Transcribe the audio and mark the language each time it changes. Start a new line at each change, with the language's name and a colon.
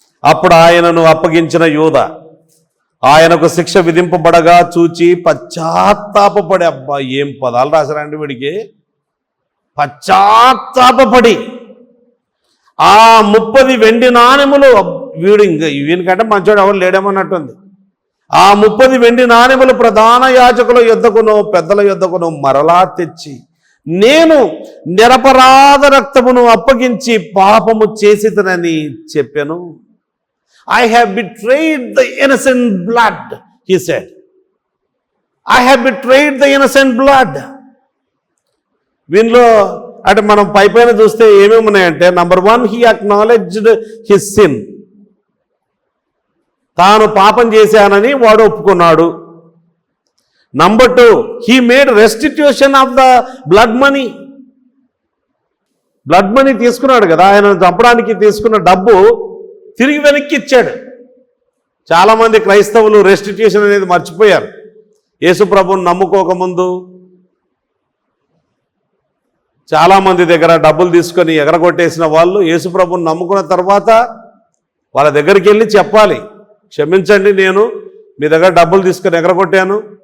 Telugu: అప్పుడు ఆయనను అప్పగించిన యూదా ఆయనకు శిక్ష విధింపబడగా చూచి పశ్చాత్తాపపడి, అబ్బా ఏం పదాలు రాశారండి వీడికి, పశ్చాత్తాపపడి ఆ 30 వెండి నాణెములు, వీనికంటే మంచోడు ఎవరు లేడేమన్నట్టుంది, ఆ 30 వెండి నాణెములు ప్రధాన యాజకుల యొద్దకును పెద్దల యొద్దకును మరలా తెచ్చి నేను నిరపరాధ రక్తమును అప్పగించి పాపము చేసితనని చెప్పాను.
English: I have betrayed the innocent blood, he said. I have betrayed the innocent blood.
Telugu: వీనిలో అంటే మనం పైపైన చూస్తే ఏమేమి ఉన్నాయంటే, number 1
English: he acknowledged his sin.
Telugu: తాను పాపం చేశానని వాడు ఒప్పుకున్నాడు.
English: Number 2 he made restitution of the blood money.
Telugu: Blood money తీసుకున్నాడు కదా, ఆయన చంపడానికి తీసుకున్న డబ్బు తిరిగి వెనక్కి ఇచ్చాడు. చాలామంది క్రైస్తవులు రెస్టిట్యూషన్ అనేది మర్చిపోయారు. యేసు ప్రభువుని నమ్ముకోకముందు చాలామంది దగ్గర డబ్బులు తీసుకొని ఎగరగొట్టేసిన వాళ్ళు యేసు ప్రభువుని నమ్ముకున్న తర్వాత వాళ్ళ దగ్గరికి వెళ్ళి చెప్పాలి, క్షమించండి, నేను మీ దగ్గర డబ్బులు తీసుకొని ఎగరగొట్టాను,